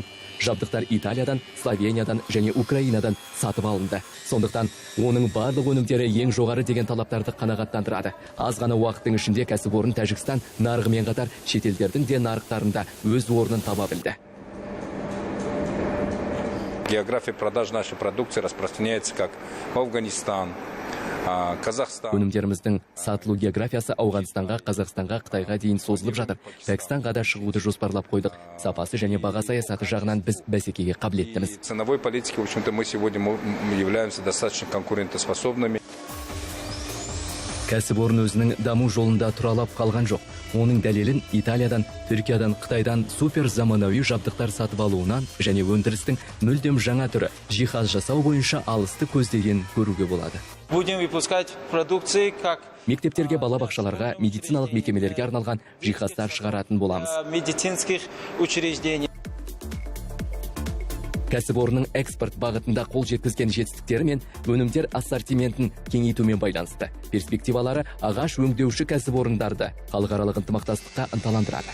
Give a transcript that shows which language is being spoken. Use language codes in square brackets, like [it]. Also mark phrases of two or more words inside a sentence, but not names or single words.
[kk] Жабдықтар Италиядан, Словениядан және Украинадан сатып алынды. Сондықтан оның барлық өнімдері ең жоғары деген талаптарды қанағаттандырады. Аз ғана уақыттың ішінде кәсіпорын Тәжікстан нарығымен қатар шетелдердің де нарықтарында өз орнын таба білді. [ru] география продаж нашей продукции распространяется как в Афганистан, [kk] Қазақстан. Өнімдеріміздің сатылу географиясы Ауғанстанға, Қазақстанға, Қытайға дейін созылып жатыр. Пәкістанға да шығуды жоспарлап қойдық. Сапасы және баға саясаты жағынан біз бәсекеге қабілеттіміз. [ru] Ценовой политики, в общем-то, мы сегодня являемся достаточно конкурентоспособными. [kk] Кәсіпорын өзінің даму жолында тұралап қалған жоқ. Оның дәлелін Италиядан, Түркиядан, Қытайдан супер заманауи жабдықтар сатып алуынан және өндірістің мүлдем жаңа түрі жиһаз жасау бойынша алысты көздеген көруге болады. [ru] Будем выпускать продукции как [kk] Мектептерге, балабақшаларға, медициналық мекемелерге арналған жиһаздар шығаратын боламыз. [ru] медицинских учреждений. [kk] Кәсіпорынның экспорт бағытында қол жеткізген жетістіктері мен өнімдер ассортиментін кеңейтумен байланысты. Перспективалары ағаш өңдеуші кәсіпорындарды халықаралық ынтымақтастыққа ынталандырады.